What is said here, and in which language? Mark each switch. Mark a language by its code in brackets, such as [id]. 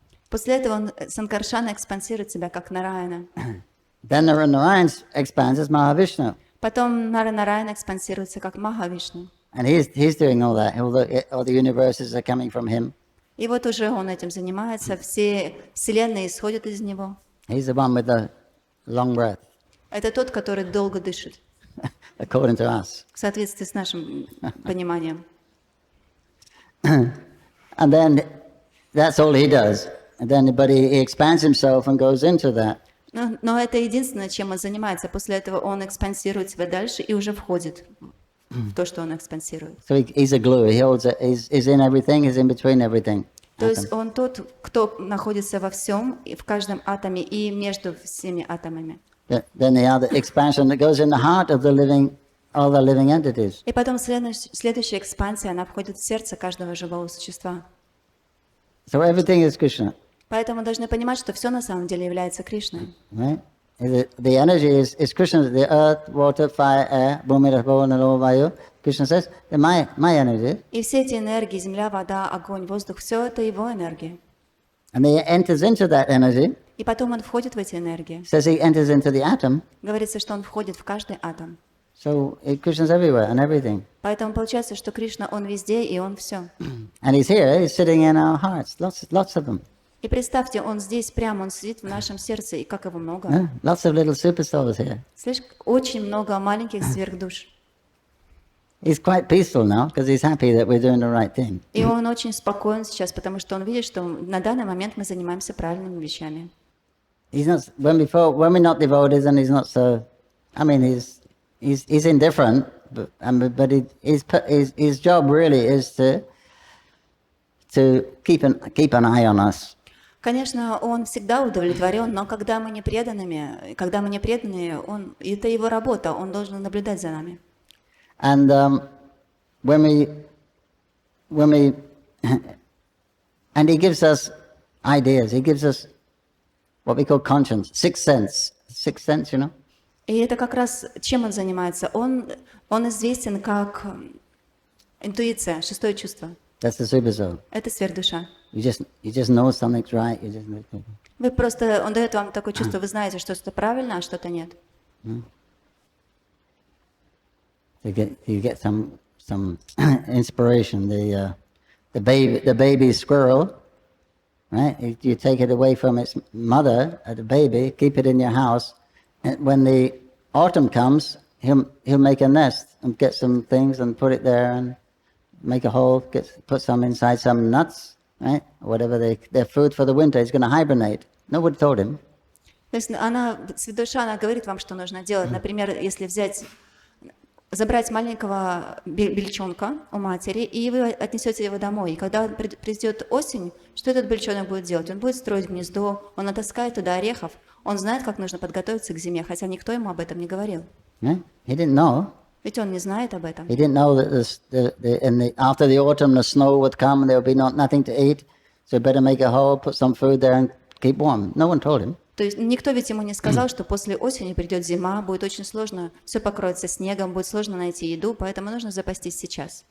[ru] После этого он, Санкаршана экспансирует себя как Нараяна. [en] Then Narayan expands as Mahavishnu. [ru] Потом Нараяна экспансируется как Махавишну. [en] And he's doing all that. All the universes are coming from him. [ru] И вот уже он этим занимается, все вселенные исходят из него. [en] He's the one with the long breath, [ru] Это тот, который долго дышит, [en] according to us. [ru] в соответствии с нашим пониманием. [en] And then that's all he does. And then, but he expands himself and goes into that. [ru] Но это единственное, чем он занимается. После этого он экспансирует себя дальше и уже входит в то, что он экспансирует. [en] So he's a glue. He's in everything. He's in between everything. [ru] То есть он тот, кто находится во всем, и в каждом атоме и между всеми атомами. [en] Then the other expansion that goes in the heart of all the living entities. [ru] И потом следующая экспансия, она входит в сердце каждого живого существа. [en] So everything is Krishna, [ru] Поэтому мы должны понимать, что все на самом деле является Кришной. [en] right? The energy is Krishna's. The earth, water, fire, air, [sa] bhumi, rapo, nalo, vayu. [en] Krishna says, my energy. [ru] И все эти энергии, земля, вода, огонь, воздух, все это его энергия. [en] And he enters into that energy. [ru] И потом он входит в эти энергии. [en] Says he enters into the atom. [ru] Говорится, что он входит в каждый атом. [en] So Krishna's everywhere and everything. [ru] Поэтому получается, что Кришна, он везде и он все. [en] And he's here. He's sitting in our hearts. Lots of them. [ru] И представьте, он здесь прямо, он сидит в нашем сердце, и как его много. [en] Yeah? Lots of little superstars here. [ru] Слышь, очень много маленьких сверхдуш. [en] He's quite peaceful now because he's happy that we're doing the right thing. [ru] И он очень спокоен сейчас, потому что он видит, что на данный момент мы занимаемся правильными вещами. [en] He's not when we're not devotees and he's not so. I mean, he's indifferent, but his job really is to keep an eye on us. [ru] Конечно, он всегда удовлетворен, но когда мы не преданные, это его работа, он должен наблюдать за нами. [en] And when we and he gives us ideas. He gives us what we call conscience, sixth sense, you know. [ru] И это как раз чем он занимается. Он известен как интуиция, шестое чувство. [en] That's the super soul. [ru] Это сверхдуша. [en] You just know something's right. You just know. [ru] Он дает вам такое чувство, вы знаете, что что-то правильно, а что-то нет. [en] You get some inspiration. The baby squirrel, right? You take it away from its mother, the baby, keep it in your house, and when the autumn comes, he'll make a nest and get some things and put it there and make a hole. Put some inside, some nuts, right? Whatever their food for the winter. He's going to hibernate. Nobody told him. [ru] То есть святоша, она говорит вам, что нужно делать. Например, если забрать маленького бельчонка у матери, и вы отнесете его домой. И когда придет осень, что этот бельчонок будет делать? Он будет строить гнездо, он натаскает туда орехов, он знает, как нужно подготовиться к зиме, хотя никто ему об этом не говорил. [en] He didn't know. [ru] Ведь он не знает об этом. [en] He didn't know that after the autumn the snow would come and there would be nothing to eat, so better make a hole, put some food there and keep warm. No one told him. [ru] То есть никто ведь ему не сказал, что после осени придет зима, будет очень сложно, все покроется снегом, будет сложно найти еду, поэтому нужно запастись сейчас.